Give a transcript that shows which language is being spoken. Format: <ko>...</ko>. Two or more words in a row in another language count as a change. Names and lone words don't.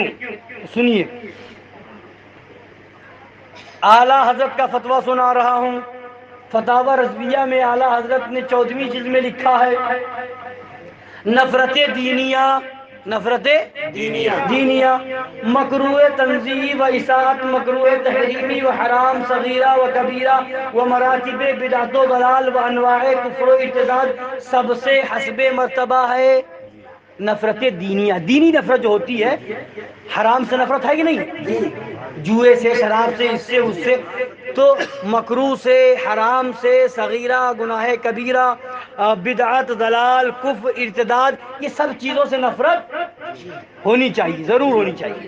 <ur>سنیے، اعلیٰ حضرت کا فتویٰ سنا رہا ہوں۔ فتاوی رضویہ میں اعلیٰ حضرت نے 14ویں جلد میں لکھا ہے، نفرت دینیہ مکروہ تنزیہی و اساءت، مکروہ تحریمی و حرام صغیرہ و کبیرہ و مراتب بدعت و ضلال و انواع کفر و ارتداد، سب سے حسب مرتبہ ہے نفرت دینیہ۔ دینی نفرت جو ہوتی ہے، حرام سے نفرت ہے کہ نہیں؟ جوئے سے، شراب سے، اس سے اس سے، تو مکروہ سے، حرام سے، صغیرہ گناہ کبیرہ، بدعت، ضلال، کفر، ارتداد، یہ سب چیزوں سے نفرت ہونی چاہیے، ضرور ہونی چاہیے۔</ur>